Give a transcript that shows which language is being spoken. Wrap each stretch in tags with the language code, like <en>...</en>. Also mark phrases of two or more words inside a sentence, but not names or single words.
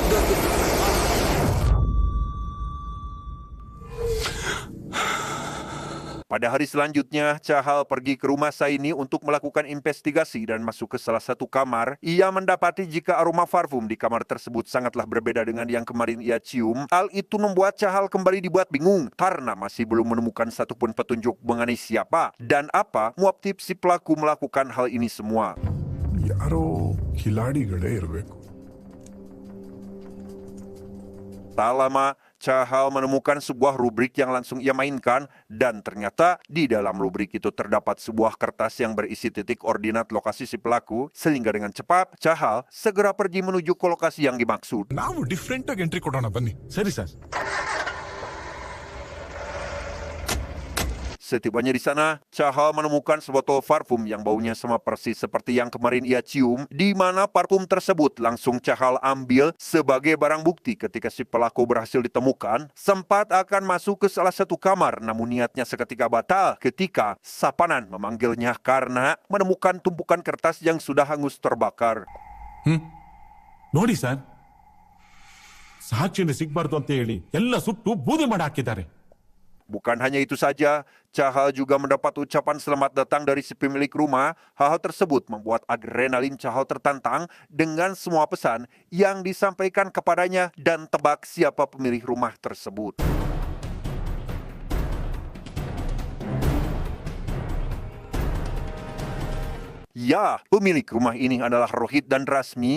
<id>Pada hari selanjutnya, Chahal pergi ke rumah Saini untuk melakukan investigasi dan masuk ke salah satu kamar. Ia mendapati jika aroma parfum di kamar tersebut sangatlah berbeda dengan yang kemarin ia cium. Hal itu membuat Chahal kembali dibuat bingung karena masih belum menemukan satupun petunjuk mengenai siapa dan apa motif si pelaku melakukan hal ini semua.</id> <kn>ಯಾರೋ ಕಿಲಾಡಿಗಳೇ ಇರಬೇಕು.</kn> <id>Tak lama, Chahal menemukan sebuah rubrik yang langsung ia mainkan dan ternyata di dalam rubrik itu terdapat sebuah kertas yang berisi titik ordinat lokasi si pelaku sehingga dengan cepat Chahal segera pergi menuju ke lokasi yang dimaksud.</id> <kn>ನಾವು ಡಿಫ್ರೆಂಟ್ ಆಗಿ ಎಂಟ್ರಿ ಕೊಡೋಣ ಬನ್ನಿ. ಸರಿ ಸರ್.</kn> <id>Setibanya di sana, Chahal menemukan sebotol parfum yang baunya sama persis seperti yang kemarin ia cium, di mana parfum tersebut langsung Chahal ambil sebagai barang bukti ketika si pelaku berhasil ditemukan. Sempat akan masuk ke salah satu kamar, namun niatnya seketika batal ketika Sapanan memanggilnya karena menemukan tumpukan kertas yang sudah hangus terbakar.</id> <kn>ನೋಡಿ ಸರ್, ಸಾಕ್ಷಿನ ಸಿಗ್ಬಾರ್ದು ಅಂತ ಹೇಳಿ ಎಲ್ಲ ಸುಟ್ಟು ಬೂದಿ ಮಾಡಿ ಹಾಕಿದ್ದಾರೆ.</kn> <id>Bukan hanya itu saja, Chahal juga mendapat ucapan selamat datang dari si pemilik rumah. Hal tersebut membuat adrenalin Chahal tertantang dengan semua pesan yang disampaikan kepadanya dan tebak siapa pemilik rumah tersebut. Ya, pemilik rumah ini adalah Rohit dan Rasmi.</id>